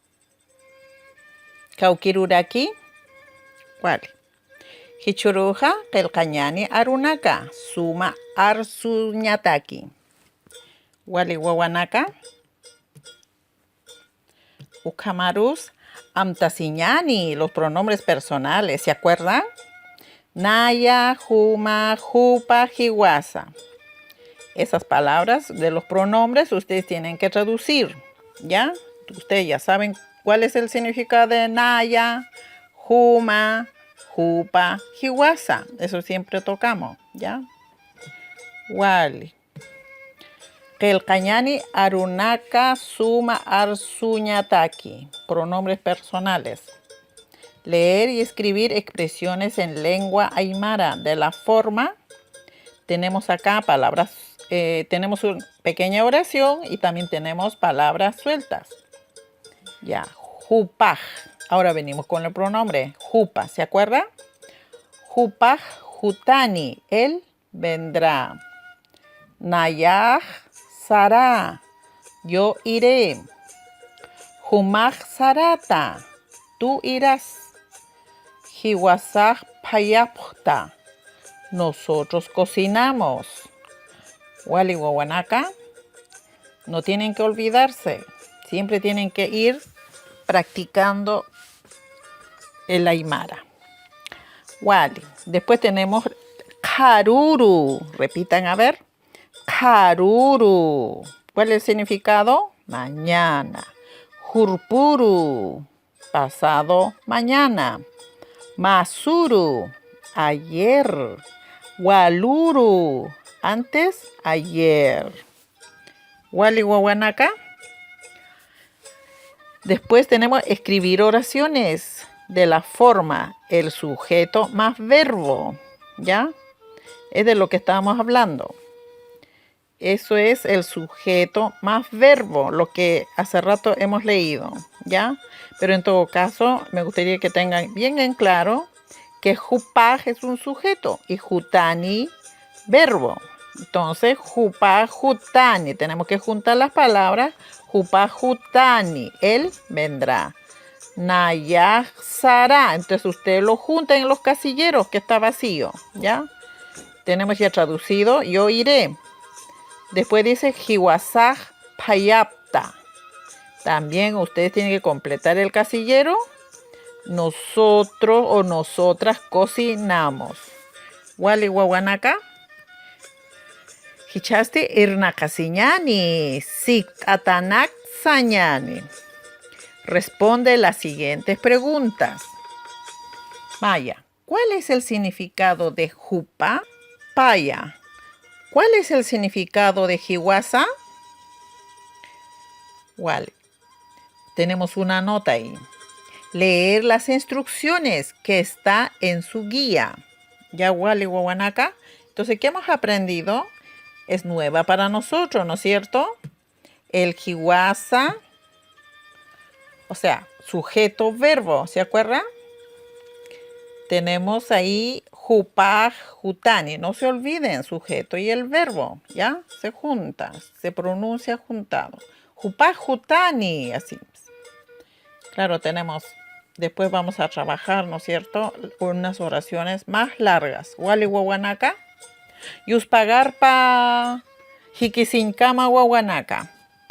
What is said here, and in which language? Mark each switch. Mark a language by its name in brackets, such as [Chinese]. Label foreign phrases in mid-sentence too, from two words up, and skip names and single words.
[Aymara] kawkiruraki wali hichuruja qillqañani arunaka suma arsuñataki wali wawanaka ukhamarus amtasiñani [Spanish] los pronombres personales, ¿se acuerdan? [Aymara] Naya, Juma, Jupa, Jiwasa. [Spanish] Esas palabras de los pronombres ustedes tienen que traducir, ¿ya? Ustedes ya saben cuál es el significado de Naya, Juma, Jupa, Jiwasa. Eso siempre tocamos, ¿ya? [Aymara] Wali. Qillqañani arunaka suma arsuñataki. [Spanish] Pronombres personales. Leer y escribir expresiones en lengua aymara de la forma. Tenemos acá palabras, tenemos una pequeña oración y también tenemos palabras sueltas. [Aymara] Ya, jupaj. [Spanish] Ahora venimos con el pronombre jupa, ¿se acuerda? [Aymara] Jupaj jutani, [Spanish] él vendrá. [Aymara] Nayaj sará, [Spanish] yo iré. [Aymara] Jumaj sarata, [Spanish] tú irás. [Aymara] Jiwasaj payapta, [Spanish] nosotros cocinamos. [Aymara] Wali wawanaka, [Spanish] no tienen que olvidarse. Siempre tienen que ir practicando el aymara. [Aymara] Wali. [Spanish] Después tenemos karuru. Repitan a ver. Karuru. ¿Cuál es el significado? Mañana. Jurpuru. Pasado mañana. Masuru. Ayer. Waluru. Antes ayer. [Aymara] Wali wawanaka. [Spanish] Después tenemos escribir oraciones de la forma el sujeto más verbo, ¿ya? Es de lo que estábamos hablando. Eso es el sujeto más verbo, lo que hace rato hemos leído, ¿ya? Pero en todo caso, me gustaría que tengan bien en claro que jupaj es un sujeto y jutani verbo. Entonces, [Aymara] jupaj jutani, [Spanish] tenemos que juntar las palabras. [Aymara] Jupaj jutani, [Spanish] él vendrá. Nayaj sará, entonces ustedes lo juntan en los casilleros que está vacío, ¿ya? Tenemos ya traducido, yo iré. Después dice [Aymara] jiwasaj payapta. [Spanish] También ustedes tienen que completar el casillero. Nosotros o nosotras cocinamos. [Aymara] Wali wawanaka. Hichaste irnakasiñani, siktatanak sañani. [Spanish] Responde las siguientes preguntas. Maya, ¿cuál es el significado de jupa? [Aymara] Paya, [Spanish] ¿cuál es el significado de jiwasa? [Aymara] Wali, [Spanish] tenemos una nota ahí. Leer las instrucciones que está en su guía. Ya, [Aymara] wali wawanaka. [Spanish] Entonces, ¿qué hemos aprendido? Es nueva para nosotros, ¿no es cierto? El jiwasa, o sea, sujeto verbo, ¿se acuerdan? Tenemos ahí [Aymara] jupaj jutani, [Spanish] no se olviden, sujeto y el verbo, ¿ya? Se juntan, se pronuncia juntado. [Aymara] Jupaj jutani, [Spanish] así. Claro, tenemos, después vamos a trabajar, ¿no es cierto? Unas oraciones más largas. [Aymara] Wali wawanaka. Yuspagarpa hikisinkama wawanaka.